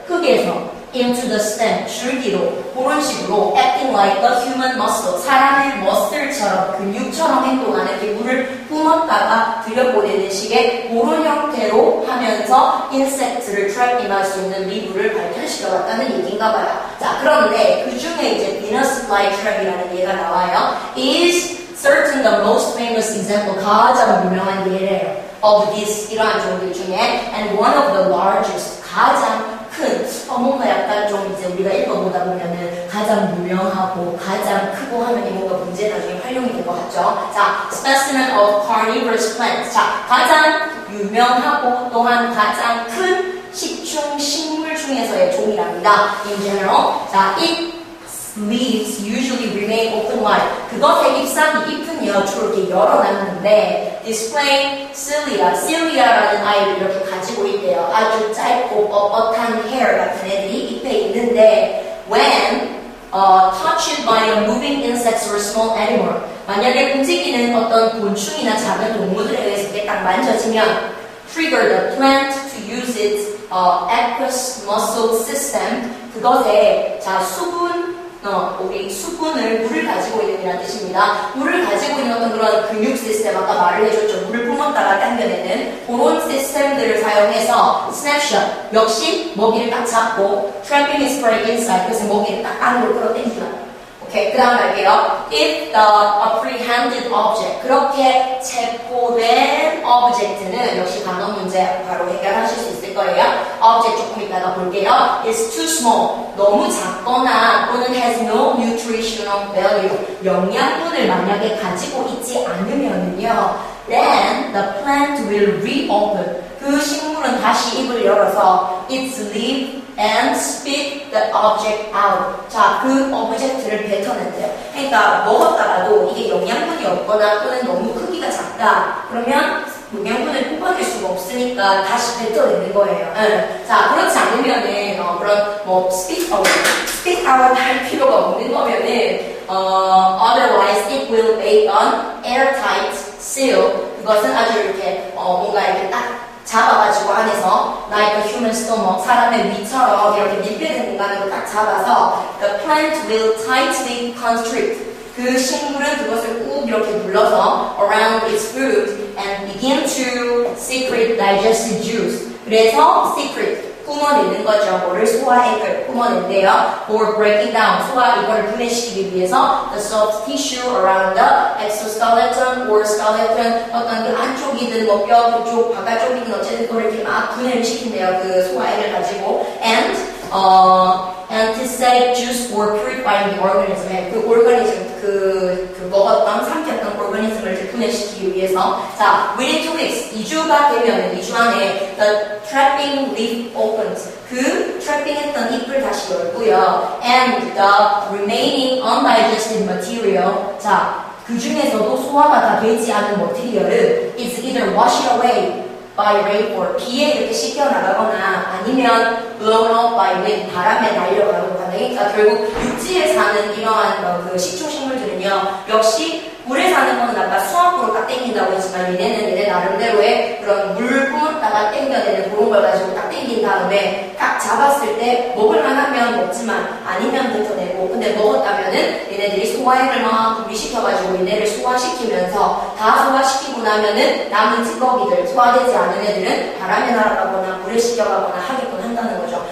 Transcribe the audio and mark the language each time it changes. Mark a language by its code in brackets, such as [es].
[ko] 흙에서 [en] into the stem, [ko] 줄기로 그런 식으로 [en] acting like a human muscle, [ko] 사람의 머슬처럼 근육처럼 행동하는 게 물을 뿜었다가 들여보내는 식의 그런 형태로 하면서 인섹트를 트래핑할 수 있는 미물을 발전시켜봤다는 얘기인가 봐요. 자, 그런데 그 중에 이제 Venus flytrap이라는 예가 나와요. [en] is certain the most famous example, [ko] 가장 유명한 예래요. [en] of this, [ko] 이러한 종들 중에 [en] and one of the largest, [ko] 가장 큰, 뭔가 약간 좀 이제 우리가 읽어보다 보면은 가장 유명하고 가장 크고 하면 뭔가 문제 나중에 활용이 될 것 같죠. [en] 자, specimen of carnivorous plants. [ko] 자, 가장 유명하고 또한 가장 큰 식충 식물 중에서의 종이랍니다. [en] In general. 자, its leaves usually remain open wide. 그것의 잎사귀 잎은요 주로 이렇게 열어놨는데 displaying cilia 라는 아이를 이렇게 가지고 있대요. [ko] 아주 짧고 뻣뻣한 hair 같은 애들이 잎에 있는데 [en] when touched by a moving insect or small animal. [ko] 만약에 움직이는 어떤 곤충이나 작은 동물들에 의해서 이렇게 딱 만져지면 [en] trigger the plant to use its aqueous muscle system. [ko] 그것에 자 우리 수분을 물을 가지고 있는 이라는 뜻입니다. 물을 가지고 있는 어떤 그런 근육 시스템, 아까 말을 해줬죠. 물을 뿜었다가 당겨내는 그런 시스템들을 사용해서 snapshot, 역시 먹이를 딱 잡고 [en] trapping its prey inside, [ko] 그래서 먹이를 딱 안으로 끌어당기는. 오케이, 그 다음 갈게요. [en] If the apprehended object, [ko] 그렇게 체포된 object는 역시 단어 문제 바로 해결하실 수 있을 거예요. object 조금 이따가 볼게요. [en] is too small, [ko] 너무 작거나 또는 [en] has no nutritional value, [ko] 영양분을 만약에 가지고 있지 않으면요, [en] then the plant will reopen. [ko] 그 식물은 다시 잎을 열어서 [en] its leaf and spit the object out. [ko] 자, 그 오브젝트를 뱉어낸대요. 그러니까 먹었다가도 이게 영양분이 없거나 또는 너무 크기가 작다. 그러면 영양분을 뽑아낼 수가 없으니까 다시 뱉어내는 거예요. 자, 그렇지 않으면은 그런 뭐 spit out 할 필요가 없는 거면은 [en] otherwise it will bake on airtight seal. [ko] 그것은 아주 이렇게 뭔가 이렇게 딱 잡아가지고 안에서 [en] like a human stomach, [ko] 사람의 위처럼 이렇게 밀폐된 공간으로 딱 잡아서 [en] the plant will tightly constrict. [ko] 그 식물은 그것을 꾹 이렇게 눌러서 [en] around its food and begin to secrete digested juice. [ko] 그래서 secrete 뿜어내는 거죠. 뭐를 소화액을 뿜어낸대요. [en] or breaking down, [ko] 소화 이거를 분해시키기 위해서 [en] the soft tissue around the exoskeleton or skeleton, [ko] 어떤 그 안쪽이든 뭐 뼈 그쪽 바깥쪽이든 어쨌든 그걸 이렇게 막 분해를 시킨대요. 그 소화액을 가지고 [en] and antiseptic juice for purifying the organism. [ko] 그 오르가니즘 그 먹었던 삼켰던 오르가니즘을 분해시키기 위해서. [en] 자, within 2 weeks [ko] 2주가 되면 2주 안에 [en] the trapping leaf opens. [ko] 그 trapping했던 잎을 다시 열고요. [en] and the remaining undigested material. [ko] 자, 그 중에서도 소화가 다 되지 않은 머티리얼은 [en] is either washed away by rainfall, [ko] 비에 이렇게 씻겨 나가거나 아니면 [en] blown up by wind, [ko] 바람에 날려가거나. 그러니까 결국 육지에 사는 이러한 그 식충식물들은요, 역시 물에 사는 거는 아까 수압으로 딱 땡긴다고 했지만 얘네 나름대로의 그런 물을 뿜었다가 땡겨내는 그런 걸 가지고 딱 땡긴 다음에 딱 잡았을 때 먹을만 하면 먹지만 아니면 뱉어내고, 근데 먹었다면은 얘네들이 소화액을 막 분비시켜가지고 얘네를 소화시키면서 다 소화시키고 나면은 남은 찌꺼기들, 소화되지 않은 애들은 바람에 날아가거나 물에 씻겨가거나 하게끔 한다는 거죠.